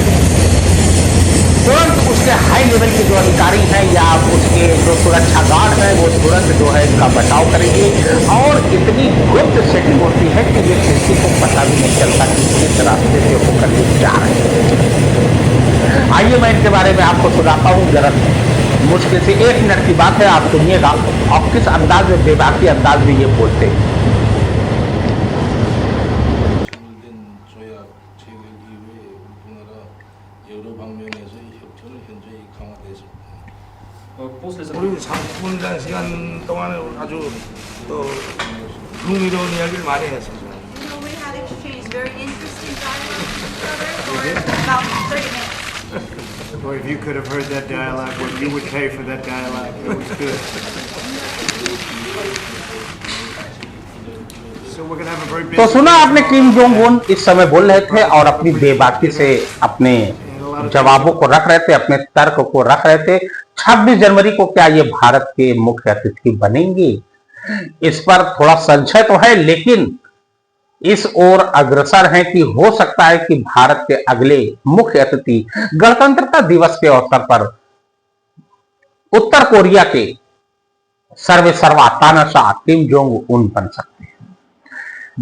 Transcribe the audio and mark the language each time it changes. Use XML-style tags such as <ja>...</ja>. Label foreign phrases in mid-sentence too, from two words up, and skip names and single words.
<hi>तुरंत उसके</hi> <en>high level</en> <hi>के जो अधिकारी हैं या उसके जो सुरक्षा गार्ड हैं वो तुरंत जो है इसका बचाव करेंगे और इतनी गुप्त सेटिंग होती है कि ये किसी को पता भी नहीं चलता कि किस रास्ते से होकर के जा रहे हैं। आइए मैं इनके बारे में आपको सुनाता हूँ। जरा मुश्किल से 1 मिनट की बात है, आप सुनिएगा और किस अंदाज में, बेबाकी अंदाज में ये बोलते हैं।</hi> <ko>우리 30분 시간 동안에 아주 또 흥미로운 이야기를 많이 했습니다.</ko> <en>We had exchanged very interesting dialogue with each other for about 30 minutes. Boy, if you could have heard that dialogue, what you would pay for that dialogue, it was good. So we're gonna have a very busy.</en> <hi>तो सुना आपने, किम जोंग उन इस समय बोल रहे थे और अपनी बेबाकी से अपने जवाबों को रख रहे थे, अपने तर्क को रख रहे थे। 26 जनवरी को क्या ये भारत के मुख्य अतिथि बनेंगे? इस पर थोड़ा संशय तो है, लेकिन इस ओर अग्रसर हैं कि हो सकता है कि भारत के अगले मुख्य अतिथि गणतंत्रता दिवस के अवसर पर उत्तर कोरिया के सर्वेसर्वा तानाशाह किम जोंग उन बन सकते हैं।</hi>